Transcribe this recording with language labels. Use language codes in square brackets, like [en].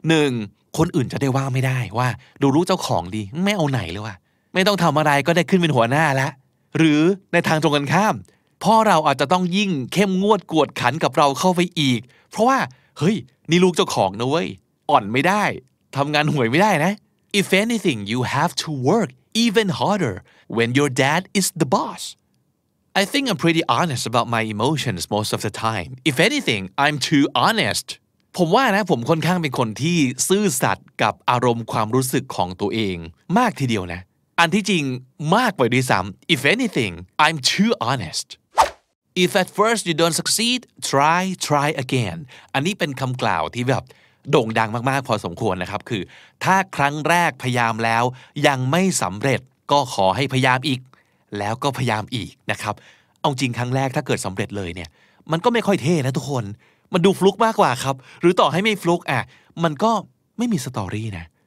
[th] 1คนอื่นจะได้ว่าไม่ได้ว่าดูรู้เจ้าของดีไม่เอาไหนเลยว่ะไม่ต้องทำอะไรก็ได้ขึ้นเป็นหัวหน้าแล้วหรือในทางตรงกันข้ามพ่อเราอาจจะต้องยิ่งเข้มงวดกวดขันกับเราเข้าไปอีกเพราะว่าเฮ้ยนี่ลูกเจ้าของนะเว้ยอ่อนไม่ได้ทำงานห่วยไม่ได้นะ [en] If anything, you have to work even harder when your dad is the boss. I think I'm pretty honest about my emotions most of the time. If anything, I'm too honest. [th] ผมว่านะผมค่อนข้างเป็นคนที่ซื่อสัตย์กับอารมณ์ความรู้สึกของตัวเองมากทีเดียวนะอันที่จริงมากไปด้วยซ้ำ [en] If anything, I'm too honest. If at first you don't succeed, try again. [th] อันนี้เป็นคำกล่าวที่แบบโด่งดังมากๆพอสมควรนะครับคือถ้าครั้งแรกพยายามแล้วยังไม่สำเร็จก็ขอให้พยายามอีกแล้วก็พยายามอีกนะครับเอาจริงครั้งแรกถ้าเกิดสำเร็จเลยเนี่ยมันก็ไม่ค่อยเท่นะทุกคนมันดูฟลุกมากกว่าครับหรือต่อให้ไม่ฟลุกมันก็ไม่มีสตอรี่นะ